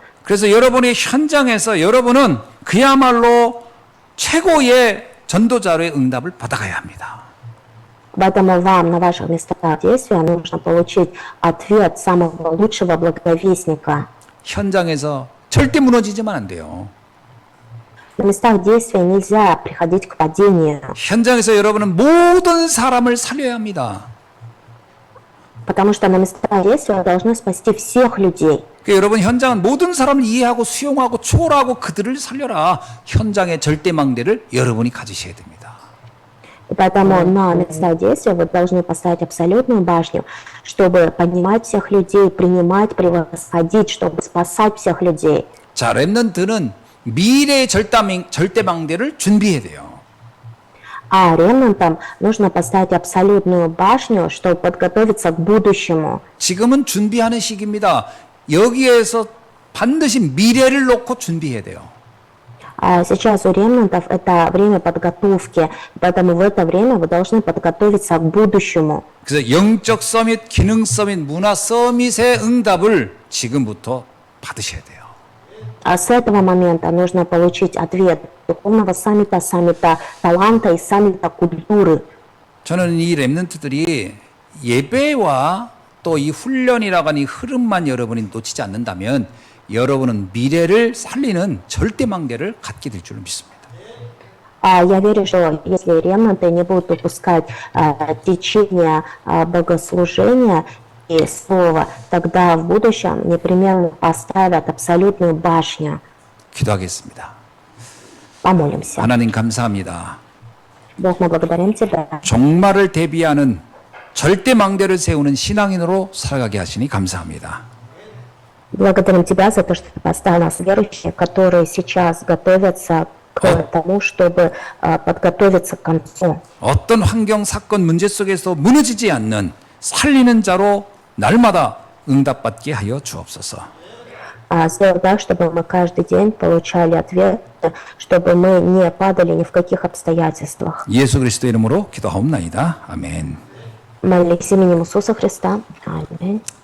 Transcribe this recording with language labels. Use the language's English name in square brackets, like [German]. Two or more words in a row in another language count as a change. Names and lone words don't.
[Korean] 그래서 여러분의 현장에서 여러분은 그야말로 최고의 전도자로의 응답을 받아가야 합니다. [Russian] Поэтому вам на ваших местах действия нужно получить ответ самого лучшего благовестника. [Korean] 현장에서 절대 무너지지만 안 돼요. [Russian] На местах действия нельзя приходить к падению, [Korean] 현장에서 여러분은 모든 사람을 살려야 합니다. [Russian] потому что на местах действия вы должны спасти всех людей. [Korean] 그러니까 여러분 현장은 모든 사람을 이해하고 수용하고 초월하고 그들을 살려라. 현장의 절대망대를 여러분이 가지셔야 됩니다. [Russian] И поэтому на местах действия вы должны поставить абсолютную башню, чтобы поднимать всех людей, принимать, превосходить, чтобы спасать всех людей. [Korean] 자, 렘넌트는 미래의 절대망대를 준비해야 돼요. [Russian] А ремнантам нужно поставить абсолютную башню, чтобы подготовиться к будущему. [Korean] 지금은 준비하는 시기입니다. 여기에서 반드시 미래를 놓고 준비해야 돼요. [Russian] А сейчас у ремнантов это время подготовки, поэтому в это время вы должны подготовиться к будущему. [Korean] 그래서 영적 서밋, 기능 서밋, 문화 서밋의 응답을 지금부터 받으셔야 돼요. [Russian] А с этого момента нужно получить ответ духовного саммита, саммита таланта и саммита культуры. [Korean] 저는 이 렘넌트들이 예배와 또 이 훈련이라고 하는 이 흐름만 여러분이 놓치지 않는다면 여러분은 미래를 살리는 절대망대를 갖게 될 줄 믿습니다. [Russian] Я верю, что если ремнанты не будут упускать течение богослужения и слова, тогда в будущем непременно поставят абсолютную башню. [Korean] 기도하겠습니다. [Russian] Помолимся. [Korean] 하나님 감사합니다. [Russian] Бог, мы благодарим Тебя. [Korean] 종말을 대비하는 절대망대를 세우는 신앙인으로 살아가게 하시니 감사합니다. [Russian] Благодарим Тебя за то, что Ты поставил нас верующие, которые сейчас готовятся к тому, чтобы подготовиться к концу. [Korean] 어떤 환경, 사건, 문제 속에서 무너지지 않는 살리는 자로 날마다 응답받게 하여 주옵소서. [Russian] Сделай так, чтобы мы каждый день получали ответ, чтобы мы не падали ни в каких обстоятельствах. [Korean] 예수 그리스도 이름으로 기도하옵나이다. 아멘. [Russian] Молись именем Иисуса Христа. Аминь.